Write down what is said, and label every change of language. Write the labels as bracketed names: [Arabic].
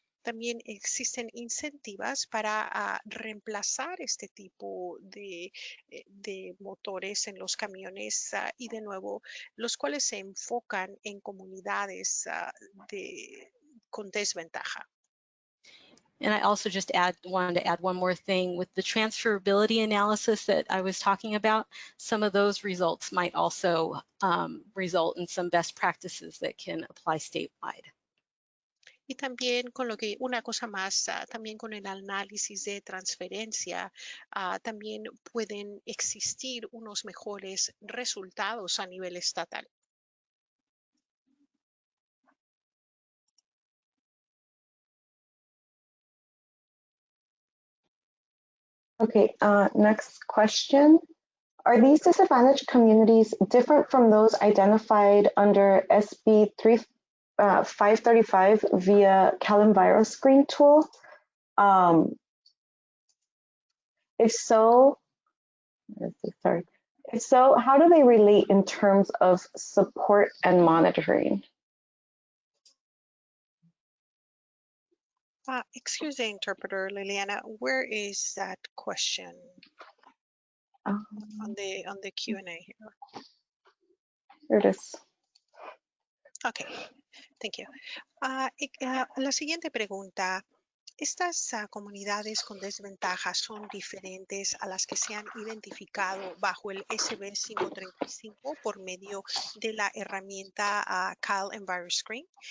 [Spanish] También existen incentivos para reemplazar este tipo de motores en los camiones y de nuevo, los cuales se enfocan en comunidades con desventaja. [English] And I also just wanted to add one more thing with the transferability analysis that I was talking about. Some of those results might also result in some best practices that can apply statewide. [Spanish] Y también una cosa más, también con el análisis de transferencia, también pueden existir unos mejores resultados a nivel estatal. [English] Okay, next question. Are these disadvantaged communities different from those identified under SB 535 via CalEnviro screen tool? If so, how do they relate in terms of support and monitoring? Excuse the interpreter, Liliana. Where is that question on the Q&A here? Here it is. Okay, thank you. [Spanish] La siguiente pregunta Estas comunidades con desventajas son diferentes a las que se han identificado bajo el SB 535 por medio de la herramienta Cal Enviro Screen.